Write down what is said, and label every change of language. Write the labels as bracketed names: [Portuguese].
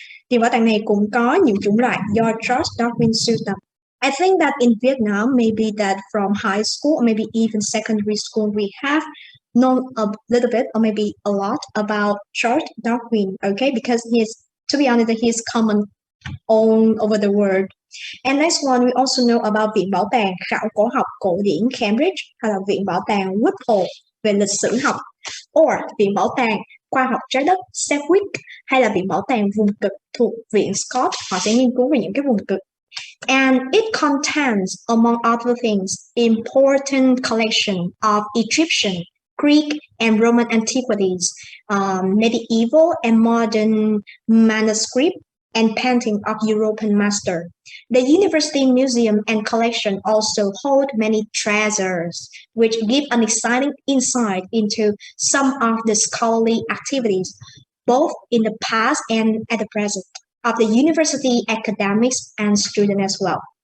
[Vietnamese] Viện bảo tàng này cũng có nhiều chủng loại do Charles Darwin sưu tập. [English] I think that in Vietnam, maybe that from high school or maybe even secondary school, we have known a little bit or maybe a lot about Charles Darwin, okay? Because to be honest, he is common all over the world. And next one, we also know about [Vietnamese] Viện Bảo tàng Khảo cổ học cổ điển Cambridge, hay là Viện Bảo tàng Woodhall về lịch sử học, or Viện Bảo tàng khoa học trái đất Sedgwick, hay là Viện Bảo tàng vùng cực thuộc Viện Scott. Họ sẽ nghiên cứu về những cái vùng cực. [English] And it contains, among other things, important collection of Egyptian, Greek, and Roman antiquities, medieval and modern manuscript, and painting of European master. The University Museum and Collection also hold many treasures, which give an exciting insight into some of the scholarly activities, both in the past and at the present, of the university academics and students as well.